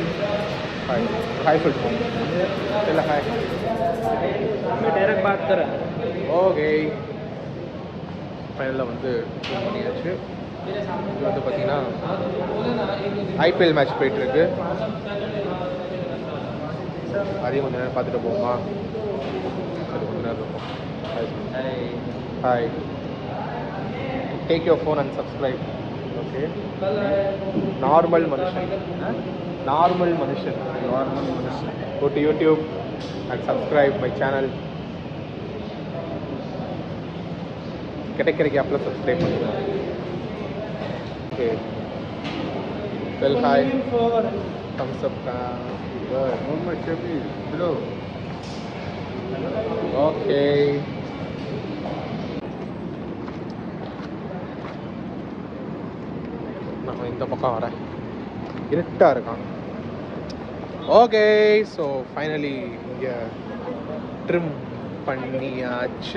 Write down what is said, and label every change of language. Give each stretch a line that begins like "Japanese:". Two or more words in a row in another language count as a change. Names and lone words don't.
Tamil: Hi. Hi சொல்லுங்க.
Hindi: चला hi. मैं डायरेक्ट बात कर रहा
Tamil: ஓகே. ஃபைனலாக வந்து trim பண்ணியாச்சு. இது வந்து பார்த்தீங்கன்னா IPL மேட்ச் போயிட்டுருக்கு. அதையும் கொஞ்சம் நேரம் பார்த்துட்டு போகுமா? சரி, கொஞ்சம் நேரம் இருக்கும். ஹாய்.
English: Take your phone and subscribe.
Tamil: Okay. Normal மனுஷன்.
English: Go to YouTube and subscribe my channel.
Tamil: கிடைக்கிறக்கு அப்பல subscribe பண்ணுங்க.
English: Okay. Well, hi. Thumbs up. Hello.
Tamil: Okay. நம்ம இந்த பக்கம் வரேன். இருட்டாக இருக்கான். ஓகே.
English: so finally
Tamil: இங்கே ட்ரிம் பண்ணியாச்சு.